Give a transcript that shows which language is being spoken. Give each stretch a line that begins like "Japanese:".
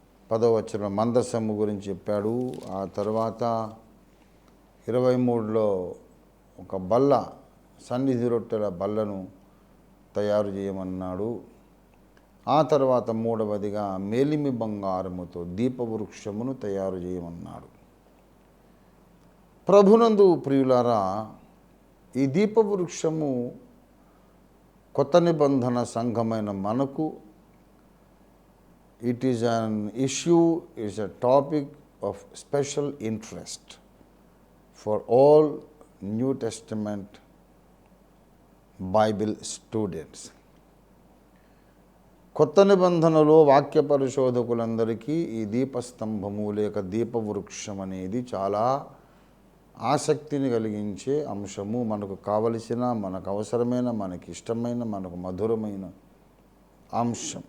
Telugu: 10వ వచనం మందసము గురించి చెప్పాడు. ఆ తర్వాత 23లో ఒక బల్ల, సన్నిధి రొట్టెల బల్లను తయారు చేయమన్నాడు. ఆ తర్వాత 3వదిగా మేలిమి బంగారముతో దీపవృక్షమును తయారు చేయమన్నాడు. ప్రభునందు ప్రియులారా, ఈ దీపవృక్షము కొత్త నిబంధన సంఘమైన మనకు
English: it is an issue, is a topic of special interest for all New Testament Bible students.
Telugu: కొత్త నిబంధనలో వాక్య పరిశోధకులందరికీ ఈ దీపస్తంభము లేక దీపవృక్షం అనేది చాలా ఆసక్తిని కలిగించే అంశము, మనకు కావలసిన, మనకు అవసరమైన, మనకి ఇష్టమైన, మనకు మధురమైన అంశం.